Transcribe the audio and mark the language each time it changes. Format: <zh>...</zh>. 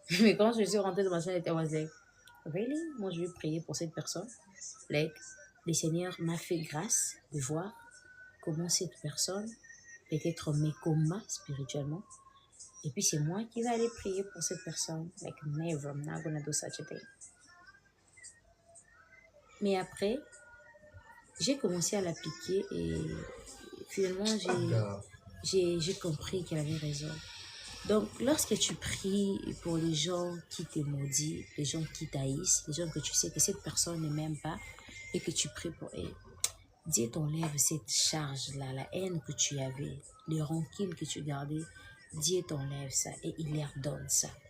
<fr>Mais quand je suis rentrée dans ma chambre,</fr> <en>I was like, really?</en> <fr>Moi, je vais prier pour cette personne. Like, le Seigneur m'a fait grâce de voir comment cette personne peut être mécoma spirituellement. Et puis, c'est moi qui vais aller prier pour cette personne.</fr> <en>Like, never, I'm not gonna do such a thing.</en> <fr>Mais après, j'ai commencé à l'appliquer et finalement, j'ai compris qu'elle avait raison. Donc, lorsque tu pries pour les gens qui te maudissent, les gens qui t'haïssent, les gens que tu sais que cette personne ne m'aime pas et que tu pries pour eux, Dieu t'enlève cette charge-là, la haine que tu avais, les rancunes que tu gardais, Dieu t'enlève ça et il leur donne ça.</fr>